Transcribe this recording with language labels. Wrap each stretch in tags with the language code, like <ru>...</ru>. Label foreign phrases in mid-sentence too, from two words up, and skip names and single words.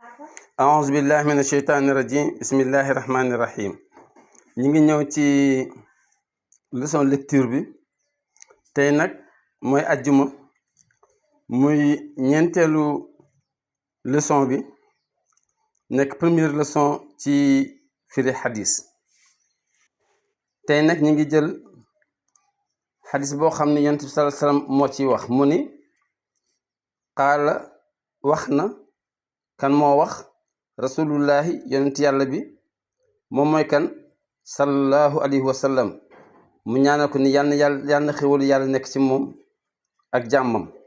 <ar>أعوذ بالله من الشيطان الرجيم بسم الله الرحمن الرحيم</ar> <wo>نيغي ñëw ci</wo> <fr>leçon lecture</fr> <wo>bi tay nak moy aljuma muy ñentelu leçon bi nek</wo> <fr>première leçon</fr> <wo>ci firi hadith tay nak ñi ngi jël hadith bo xamni yonent bi</wo> <ar>صلى الله عليه وسلم</ar> <wo>mo ci wax muni qala waxna kan mo wax rasulullahi yonent yàlla bi moom mooy kan</wo> <ar>صلى الله عليه وسلم</ar> <wo>mu ñaanal ko ni yàlla na xéwal yàlla nekk ci moom ak jàmmam</wo>